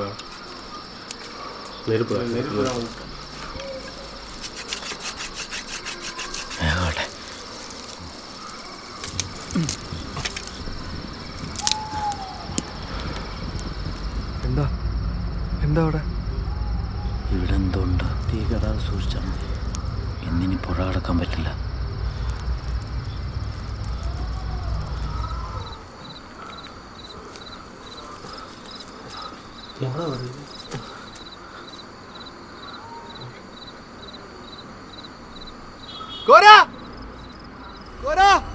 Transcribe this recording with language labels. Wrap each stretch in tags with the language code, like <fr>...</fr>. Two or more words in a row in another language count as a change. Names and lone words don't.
<ta>நெருப்பு</ta> <ml>എന്താ അവിടെ? ഇവിടെ എന്തുണ്ട്? തീ കെടാതെ സൂക്ഷിച്ചാൽ മതി. ഇന്നിനി പുറ കടക്കാൻ പറ്റില്ല.</ml> <ta>எவ்வளோ வருது? கோரா கோரா</ta>